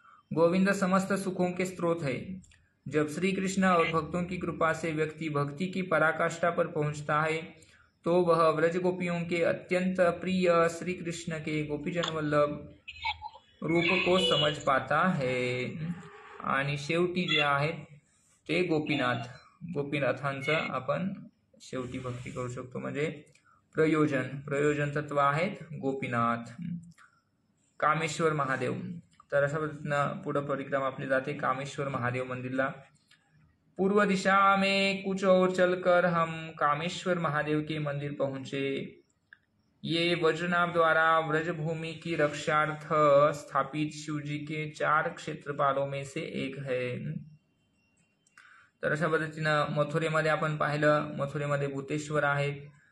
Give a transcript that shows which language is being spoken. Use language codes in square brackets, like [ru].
[hi] गोविंद समस्त सुखों के स्रोत है। जब श्री कृष्ण और भक्तों की कृपा से व्यक्ति भक्ति की पराकाष्ठा पर पहुंचता है तो वह व्रज गोपियों के अत्यंत प्रिय श्री कृष्ण के गोपीजन वल्लभ रूप को समझ पाता है। [mr] आणि शेवटी जे आहेत ते गोपीनाथांचं आपण शेवटी भक्ती करू शकतो। म्हणजे प्रयोजन तत्व आहेत गोपीनाथ। कामेश्वर महादेव, तर अशा पद्धतीनं पुढे परिक्रमा आपली जाते कामेश्वर महादेव मंदिरला। [hi] पूर्व दिशा में कुछ और चलकर हम कामेश्वर महादेव के मंदिर पहुंचे। ये वज्रनाभ द्वारा व्रजभूमि की रक्षार्थ स्थापित शिवजी के 4 क्षेत्रपालों में से एक है। [mr] तर अशा पद्धतीनं मथुरेमध्ये आपण पाहिलं, मथुरेमध्ये भूतेश्वर आहेत।